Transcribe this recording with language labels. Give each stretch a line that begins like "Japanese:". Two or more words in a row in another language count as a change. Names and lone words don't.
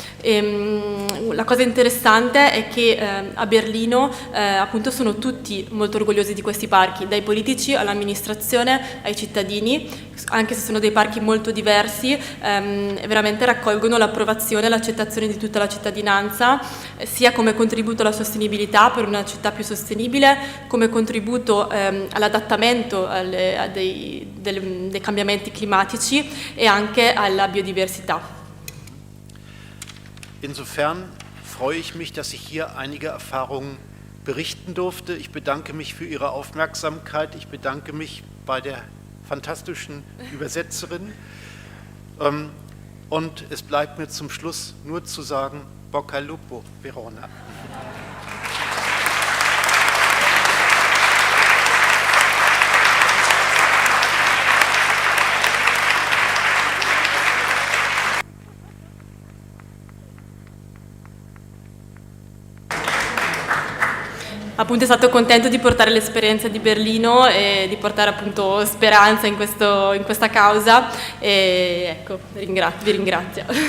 Italian: La cosa interessante è che a Berlino appunto sono tutti molto orgogliosi di questi parchi, dai politici all'amministrazione ai cittadini, anche se sono dei parchi molto diversi, veramente raccolgono l'approvazione e l'accettazione di tutta la cittadinanza, sia come contributo alla sostenibilità per una città più sostenibile, come contributo all'adattamento dei cambiamenti climatici e anche alla biodiversità.
German: Insofern freue ich mich, dass ich hier einige Erfahrungen berichten durfte. Ich bedanke mich für Ihre Aufmerksamkeit. Ich bedanke mich bei der fantastischen Übersetzerin. Und es bleibt mir zum Schluss nur zu sagen,
Italian: Bocca al lupo, Verona. Appunto è stato contento di portare l'esperienza di Berlino e di portare appunto speranza in questa causa e ecco, vi ringrazio.